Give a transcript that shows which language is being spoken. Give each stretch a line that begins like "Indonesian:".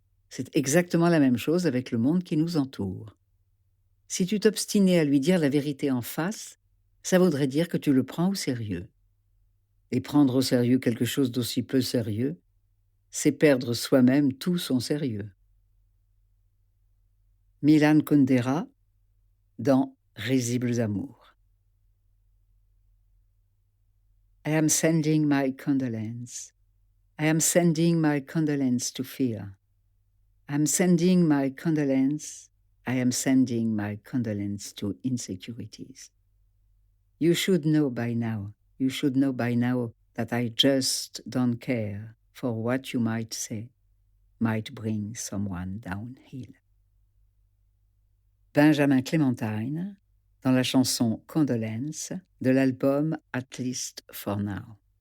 French: C'est exactement la même chose avec le monde qui nous entoure. Si tu t'obstinais à lui dire la vérité en face, ça voudrait dire que tu le prends au sérieux. Et prendre au sérieux quelque chose d'aussi peu sérieux, c'est perdre soi-même tout son sérieux. Milan Kundera, dans Risibles amours.
English: I am sending my condolence. I am sending my condolence to fear. I am sending my condolence. I am sending my condolence to insecurities. You should know by now that I just don't care for what you might say, might bring someone downhill.
French: Benjamin Clementine, dans la chanson Condolence de l'album At Least for Now.